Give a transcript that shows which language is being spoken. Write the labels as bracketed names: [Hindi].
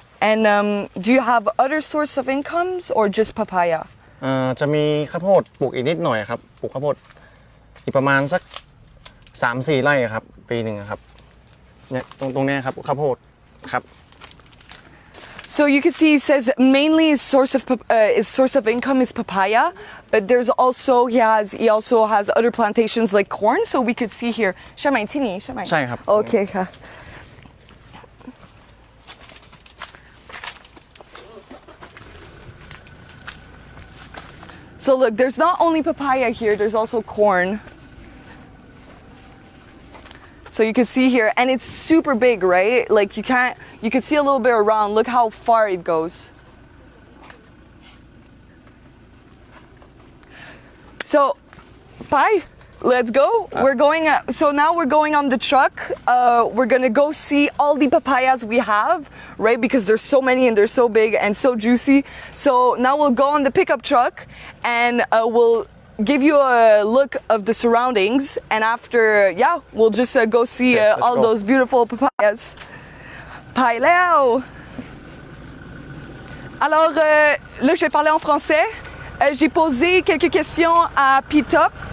[English] And do you have other source of incomes or just papaya? [Thai] จะมีข้าวโพดปลูกอีกนิดหน่อยครับปลูกข้าวโพดอีกประมาณสัก 3-4 ไร่ครับปีหนึ่งครับเนี่ยตรงนี้ครับข้าวโพดครับ [English] So you can see it says mainly his source of income is papaya, but there's also he also has other plantations like corn. So we could see here. [Thai] ใช่ไหมที่นี่ใช่ไหม ใช่ครับ [English] Okay, ค่ะ So look, there's not only papaya here, there's also corn. So you can see here, and it's super big, right? Like you can see a little bit around. Look how far it goes. So, bye. Let's go. So now we're going on the truck. We're gonna go see all the papayas we have, right? Because there's so many and they're so big and so juicy. So now we'll go on the pickup truck and we'll give you a look of the surroundings, and after, we'll just go see all those beautiful papayas. Bye now. [French] Alors, là, je vais parler en français. J'ai posé quelques questions à P-Top.